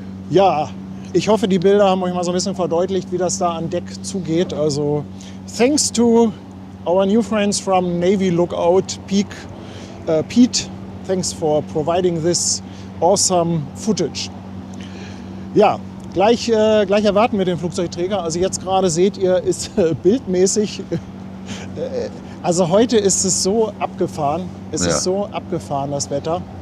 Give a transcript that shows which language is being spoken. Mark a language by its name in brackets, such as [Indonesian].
[German] Ja, ich hoffe, die Bilder haben euch mal so ein bisschen verdeutlicht, wie das da an Deck zugeht. [English] Also, thanks to our new friends from Navy Lookout, Pete, thanks for providing this awesome footage. [German] Ja, gleich erwarten wir den Flugzeugträger. Also jetzt gerade seht ihr, ist bildmäßig, also heute ist es so abgefahren. Es ist so abgefahren, das Wetter.